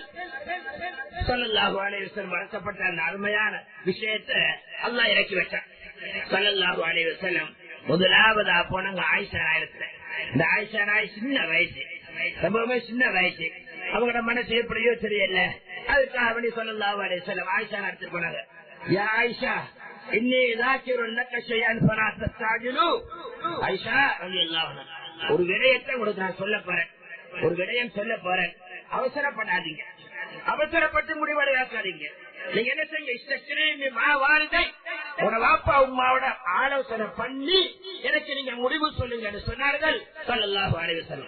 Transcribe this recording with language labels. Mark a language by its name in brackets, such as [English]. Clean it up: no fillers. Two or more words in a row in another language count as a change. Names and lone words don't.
[Arabic] صلى الله عليه وسلم [Tamil] வளர்க்கப்பட்ட அந்த அருமையான விஷயத்தை அல்லாஹ் இறக்கி வச்சான். [Arabic] صلى الله عليه وسلم [Tamil] முதலாவதா போனாங்க ஆயிஷா நாயகத்துல. இந்த ஆயிஷா நாய் சின்ன வயசு, ரொம்பவுமே சின்ன வயசு, அவங்களோட மனசு எப்படியோ தெரியல. அதுக்காக அப்படி [Arabic] صلى الله عليه وسلم [Tamil] ஆயிஷா நடத்திட்டு போனாங்க. [Arabic] يا عائشة إني ذاكر لك شيئا فلا تستعجلوا. [Tamil] ஆயிஷா [Arabic] رضي الله عنها, [Tamil] ஒரு விடயத்தை உங்களுக்கு நான் சொல்ல போறேன், ஒரு விடயம் சொல்ல போறேன், அவசரப்படாதீங்க, அவசரப்பட்டு முடிவடையாக்காதீங்க. நீங்க என்ன செய்ய, உங்க வாப்பா உமாவோட ஆலோசனை பண்ணி எனக்கு நீங்க முடிவு சொல்லுங்க சொன்னார்கள் [Arabic] صلى الله عليه وسلم.